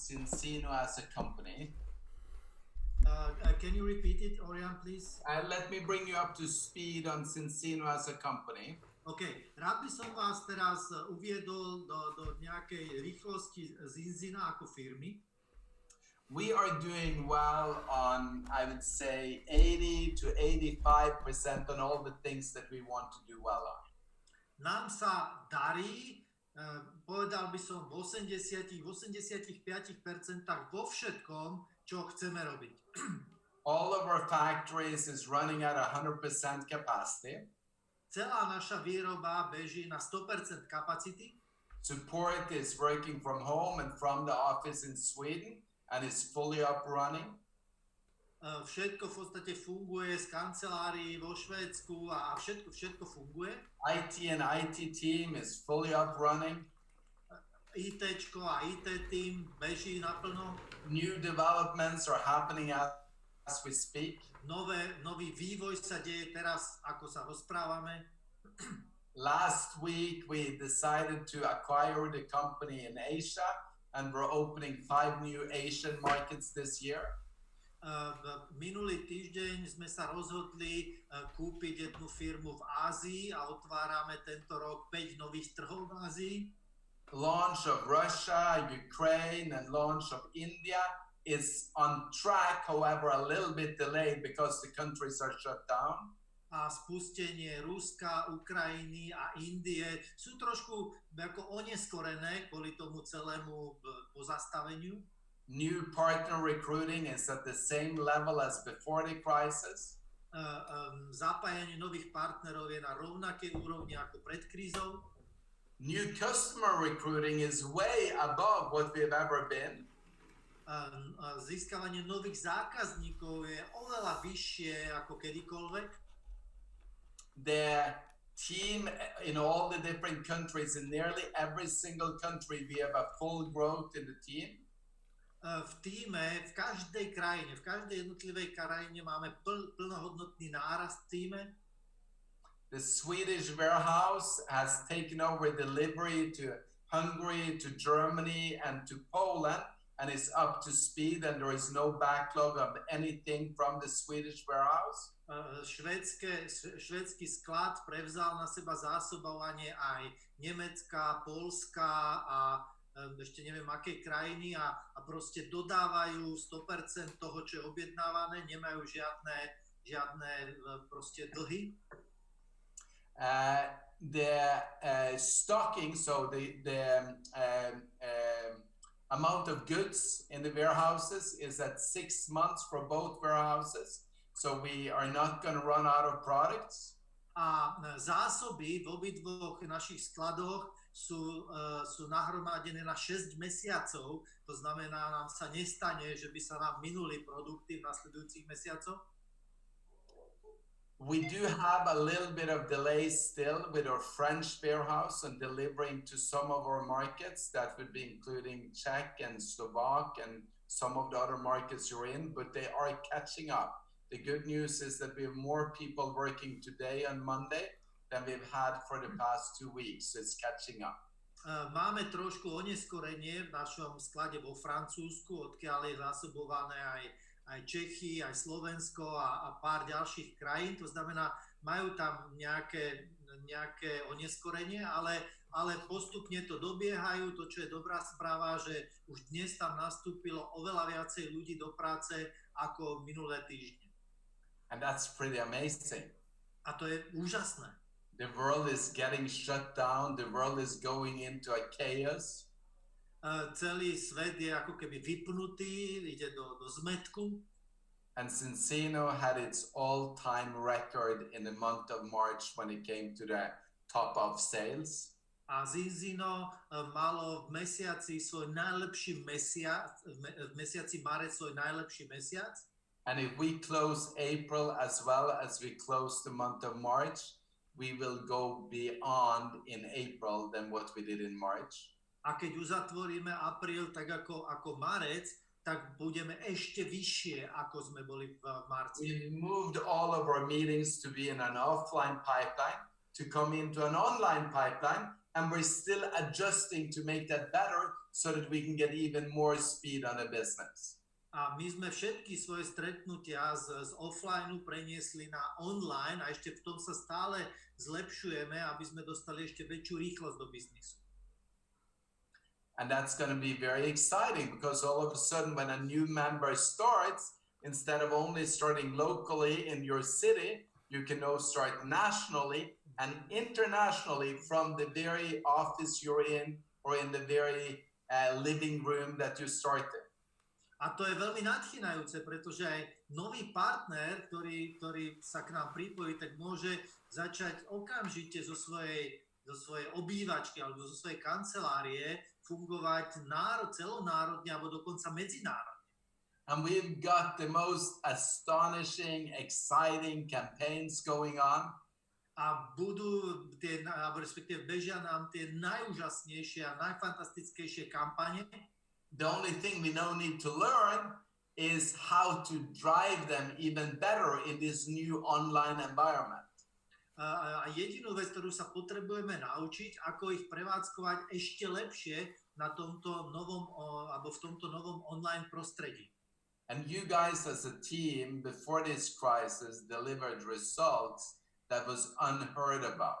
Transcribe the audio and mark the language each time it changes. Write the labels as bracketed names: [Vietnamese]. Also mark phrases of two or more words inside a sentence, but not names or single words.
[English] Zinzino as a company. Can you repeat it, Orjan, please? Let me bring you up to speed on Zinzino as a company. [Slovak] OK, rád by som vás teraz uviedol do nejakej rýchlosti Zinzina ako firmy. [English] We are doing well on, I would say, 80 to 85% on all the things that we want to do well on. [Slovak] Nám sa darí, povedal by som, v 85% vo všetkom, čo chceme robiť. [English] All of our factories is running at 100% capacity. [Slovak] Celá naša výroba beží na 100% kapacity. [English] Support is working from home and from the office in Sweden and is fully up running. [Slovak] Všetko v podstate funguje z kancelárií vo Švédsku a všetko funguje. [English] IT and IT team is fully up running. [Slovak] ITčko a IT team beží naplno. [English] New developments are happening as we speak. [Slovak] Nový vývoj sa deje teraz, ako sa rozprávame. [English] Last week we decided to acquire the company in Asia and we're opening 5 new Asian markets this year. [Slovak] Minulý týždeň sme sa rozhodli kúpiť jednu firmu v Ázii a otvárame tento rok 5 nových trhov v Ázii. [English] Launch of Russia, Ukraine and launch of India is on track, however a little bit delayed because the countries are shut down. [Slovak] A spustenie Ruska, Ukrajiny a Indie sú trošku ako oneskorené kvôli tomu celému pozastaveniu. [English] New partner recruiting is at the same level as before the crisis. [Slovak] Zapájanie nových partnerov je na rovnakej úrovni ako pred krízou. [English] New customer recruiting is way above what we've ever been. [Slovak] Získavanie nových zákazníkov je oveľa vyššie ako kedykoľvek. [English] The team in all the different countries, in nearly every single country, we have a full growth in the team. [Slovak] V tíme, v každej krajine, v každej jednotlivej krajine máme plnohodnotný nárast v tíme. [English] The Swedish warehouse has taken over delivery to Hungary, to Germany, and to Poland, and is up to speed, and there is no backlog of anything from the Swedish warehouse. [Slovak] Švédsky sklad prevzal na seba zásobovanie aj Nemecka, Poľska a ešte neviem akej krajiny a proste dodávajú 100% toho, čo je objednávané, nemajú žiadne proste dlhy. [English] The stocking, so the amount of goods in the warehouses is at 6 months for both warehouses, so we are not going to run out of products. [Slovak] A zásoby v obidvoch našich skladoch sú nahromadené na 6 mesiacov, to znamená, nám sa nestane, že by sa nám minuli produkty v nasledujúcich mesiacoch. [English] We do have a little bit of delay still with our French warehouse and delivering to some of our markets. That would be including Czech and Slovak and some of the other markets you're in, but they are catching up. The good news is that we have more people working today on Monday than we've had for the past 2 weeks. So it's catching up. [Slovak] Máme trošku oneskorenie v našom sklade vo Francúzsku, odkiaľ je zásobované aj Čechy, aj Slovensko a pár ďalších krajín. To znamená, majú tam nejaké oneskorenie, ale postupne to dobiehajú. To, čo je dobrá správa, že už dnes tam nastúpilo oveľa viacej ľudí do práce ako minulé týždne. [English] And that's pretty amazing. [Slovak] A to je úžasné. [English] The world is getting shut down. The world is going into a chaos. [Slovak] Celý svet je ako keby vypnutý, ide do zmetku. [English] And Zinzino had its all-time record in the month of March when it came to the top of sales. [Slovak] A Zinzino malo v mesiaci svoj najlepší mesiac, v mesiaci marec svoj najlepší mesiac. [English] And if we close April as well as we close the month of March, we will go beyond in April than what we did in March. [Slovak] A keď uzatvoríme apríl tak ako marec, tak budeme ešte vyššie, ako sme boli v marci. [English] We moved all of our meetings to be in an offline pipeline, to come into an online pipeline, and we're still adjusting to make that better so that we can get even more speed on the business. [Slovak] A my sme všetky svoje stretnutia z offline preniesli na online a ešte v tom sa stále zlepšujeme, aby sme dostali ešte väčšiu rýchlosť do biznisu. [English] And that's going to be very exciting because all of a sudden when a new member starts, instead of only starting locally in your city, you can now start nationally and internationally from the very office you're in or in the very living room that you started. [Slovak] A to je veľmi nadchýnajúce, pretože aj nový partner, ktorý sa k nám pripojí, tak môže začať okamžite zo svojej obývačky alebo zo svojej kancelárie fungovať celonárodne alebo dokonca medzinárodne. [English] And we've got the most astonishing, exciting campaigns going on. [Slovak] A budú respektíve bežia nám tie najúžasnejšie a najfantastickejšie kampane. [English] The only thing we now need to learn is how to drive them even better in this new online environment. [Slovak] A jedinú vec, ktorú sa potrebujeme naučiť, ako ich prevádzkovať ešte lepšie na tomto novom, alebo v tomto novom online prostredí. [English] And you guys as a team before this crisis delivered results that was unheard about.